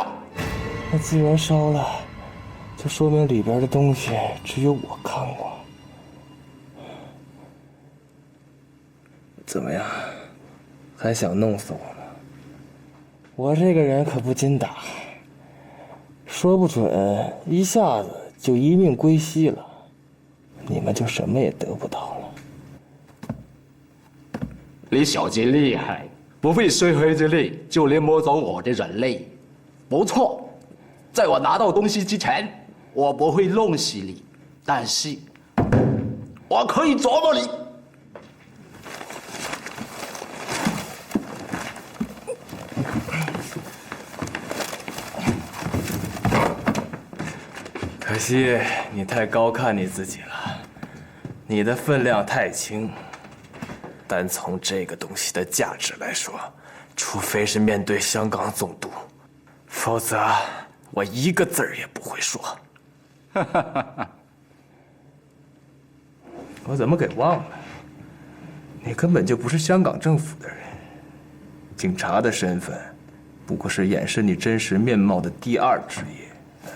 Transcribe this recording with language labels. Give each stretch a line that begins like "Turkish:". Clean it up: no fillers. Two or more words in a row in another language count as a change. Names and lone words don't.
Chinese: 那既然燒了，就說明裡邊的東西只有我看過。怎麼樣，還想弄死我嗎？我這個人可不經打，說不準一下子就一命歸西了，你們就什麼也得不到了。你小子厲害，不會碎黑之力就能摸走我的人類。不錯，在我拿到東西之前，我不會弄死你，但是我可以琢磨你。可惜你太高看你自己了，你的分量太輕。單從這個東西的價值來說，除非是面對香港總督，否則我一個字兒也不會說。我怎麼給忘了？你根本就不是香港政府的人，警察的身份不過是掩飾你真實面貌的第二職業。